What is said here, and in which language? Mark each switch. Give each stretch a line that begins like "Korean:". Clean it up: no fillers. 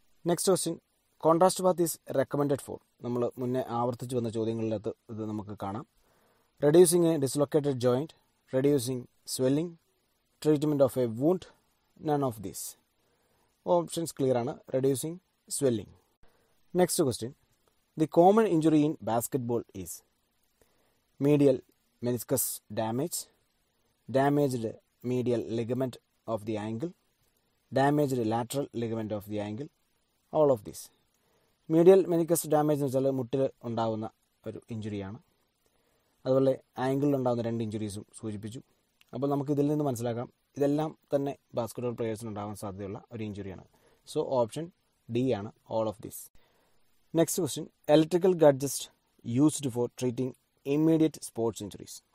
English: Next question, contrast bath is recommended for.
Malayalam: നമ്മൾ മുന്നേ ആവർത്തിച്ച് വന്ന ചോദ്യങ്ങളിലകത്ത് ഇത് നമുക്ക് കാണാം.
English: Reducing a dislocated joint, reducing swelling, treatment of a wound, none of these. Options clear ആണ്, reducing swelling. Next question, the common injury in basketball is medial meniscus damage, damaged medial ligament of the ankle, damaged lateral ligament of the ankle, all of this.
Malayalam: മീഡിയൽ മെനിക്കസ് damage എന്ന് വെച്ചാൽ മുട്ടിൽ ഉണ്ടാകുന്ന ഒരു ഇഞ്ചുറിയാണ്. അതുപോലെ ആങ്കിളിൽ ഉണ്ടാകുന്ന 2 ഇഞ്ചുറീസും സൂചിപ്പിച്ചു. അപ്പോൾ നമുക്ക് ഇതിൽ നിന്ന് മനസ്സിലാക്കാം ഇതെല്ലാം തന്നെ ബാസ്കറ്റ്ബോൾ പ്ലെയേഴ്സിന് ഉണ്ടാകാൻ സാധ്യതയുള്ള ഒരു ഇഞ്ചുറിയാണ്.
English: So option D ആണ്, all of this. Next question, electrical gadgets used for treating immediate sports injuries.